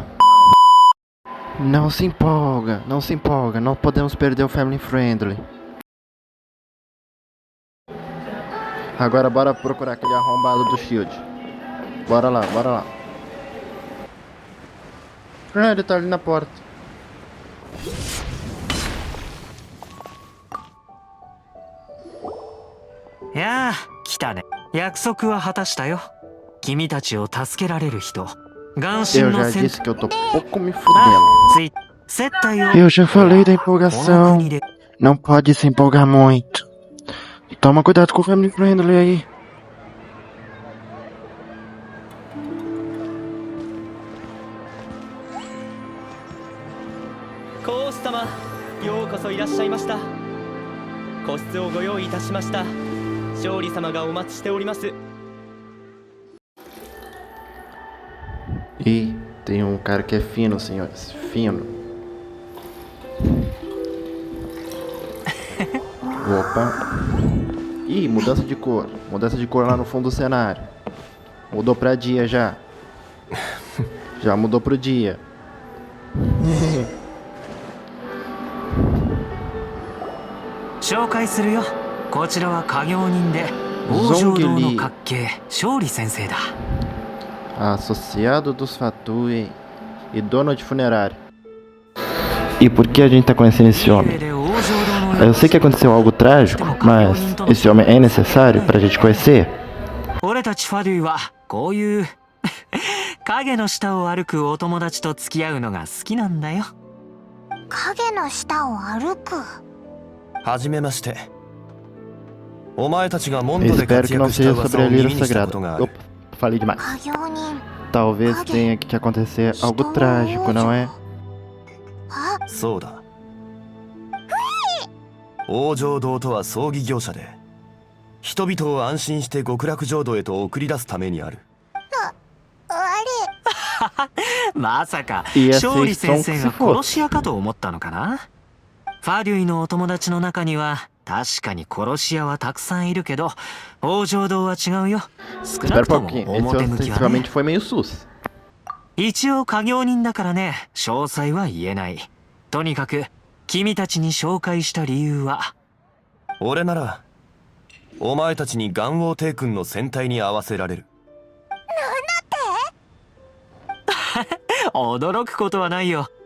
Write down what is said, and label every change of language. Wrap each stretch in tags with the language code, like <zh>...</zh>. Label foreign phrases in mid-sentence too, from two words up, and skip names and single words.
<pt>Não se empolga, não se empolga. Não podemos perder o</pt> <en>Family Friendly.</en> <pt>Agora bora procurar aquele arrombado do Shield. Bora lá, bora lá. Ah, ele tá ali na porta.</pt> <ja>いやー来たね。約束は果たしたよ。君たちを助けられる人、眼</ja> <pt>Eu</pt> <ja>神の</ja> <pt>já</pt> <ja>戦</ja> <pt>disse que eu tô pouco me</pt> <ja>あ</ja> <pt>fudendo.</pt> <ja>つい接待を</ja> <pt>Eu já falei da</pt> <ja>この</ja> <pt>empolgação.</pt> <ja>国で</ja> <pt>Não pode se empolgar muito. Toma cuidado com o</pt> <en>Family Friendly</en> <pt>aí.</pt> <ja>皇子様、ようこそいらっしゃいました。個室をご用意いたしました。勝利様がお待ちしております。</ja> <pt>E tem um cara que é fino, senhores. Fino. Opa. Ih, mudança de cor. Mudança de cor lá no fundo do cenário. Mudou pra dia já. Já mudou pro dia.</pt> <ja>紹介するよ。こちらは家業人で王城堂の閣下勝利先生だ。</ja> <pt>Associado dos Fatui e dono de funerária. E por que a gente tá conhecendo esse homem? Eu sei que aconteceu algo trágico, mas esse homem é necessário pra gente conhecer?</pt> <ja>俺たちファデュイはこういう影の下を歩くお友達と付き合うのが好きなんだよ。影の下を歩く。はじめまして。お前たちがモンドで</ja> <pt>Espero</pt> <ja>活</ja> <pt>que não</pt> <ja>躍した</ja> <pt>seja</pt> <ja>噂</ja> <pt>sobre</pt> <ja>を</ja> <pt>a</pt> <ja>耳</ja> <pt>Lira</pt> <ja>にしたこ</ja> <pt>Sagrada.</pt> <ja>とがある。</ja> <pt>Opa, falei demais.</pt> <ja>家業人。</ja> <pt>Talvez tenha que acontecer algo trágico, não é?</pt> <ja>あ、そうだ。王城堂とは葬儀業者で、人々を安心して極楽浄土へと送り出すためにある。あまさか</ja> <pt>E essa</pt> <ja>勝利先</ja> <pt>edição</pt> <ja>生</ja> <pt>que</pt> <ja>が</ja> <pt>se for.</pt> <ja>殺し屋かと思ったのかな。ファデュイのお友達の中には確かに殺し屋はたくさんいるけど、王城堂は違うよ。少な</ja> <pt>Espera</pt> <ja>くと</ja> <pt>um</pt> <ja>も</ja> <pt>pouquinho.</pt> <ja>表</ja> <pt>Esse</pt> <ja>向きはね。</ja> <pt>ostensivamente foi meio sus.</pt> <ja>一応家業人だからね、詳細は言えない。とにかく君たちに紹介した理由は、俺ならお前たちに元王帝君の戦隊に合わせられる。驚くことはないよ。</ja>